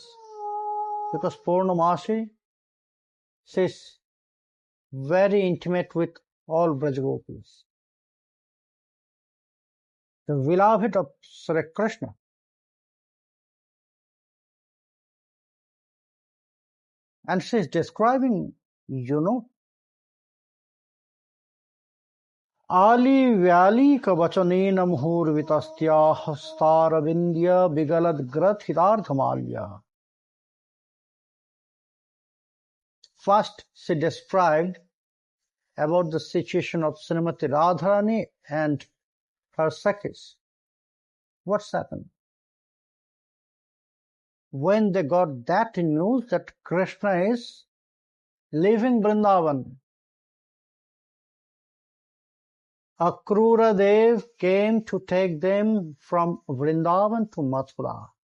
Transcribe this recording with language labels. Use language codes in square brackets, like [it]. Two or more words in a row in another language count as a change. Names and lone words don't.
[en] Because Purnamashi, she is very intimate with all Braj-gopis. The beloved of Sri Krishna. And she is describing, [sa] Ali Vyali ka vachanena muhur vitastya hastarabindya vigalad grathitardhamalya. [en] First, she described about the situation of Srimati Radharani and her Sakhis. What's happened? when they got that news that Krishna is leaving Vrndavan, Akrura Dev came to take them from Vrndavan to Mathura.